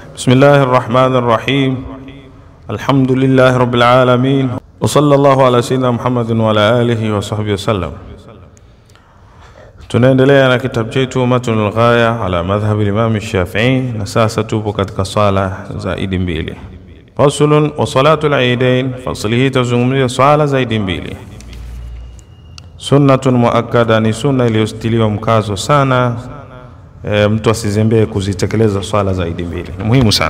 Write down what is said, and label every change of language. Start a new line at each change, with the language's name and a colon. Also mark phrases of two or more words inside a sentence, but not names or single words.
Arabic: بسم الله الرحمن الرحيم. الحمد لله رب العالمين، وصلى الله على سيدنا محمد وعلى آله وصحبه وسلم.
Swahili: Tunaendelea na kitabu chetu Matnul Ghaya ala madhhab al-Imam Shafi'i, na sasa tupo katika sala za Eid mbili.
Arabic: فصل وصلاة العيدين,
Swahili: faslihi tazungumzia sala za Eid mbili.
Arabic: سنة مؤكدة,
Swahili: ni sunna iliyostiliwa mkazo sana, mtu asizembee kuzitekeleza swala za Eid mbili, ni muhimu sana.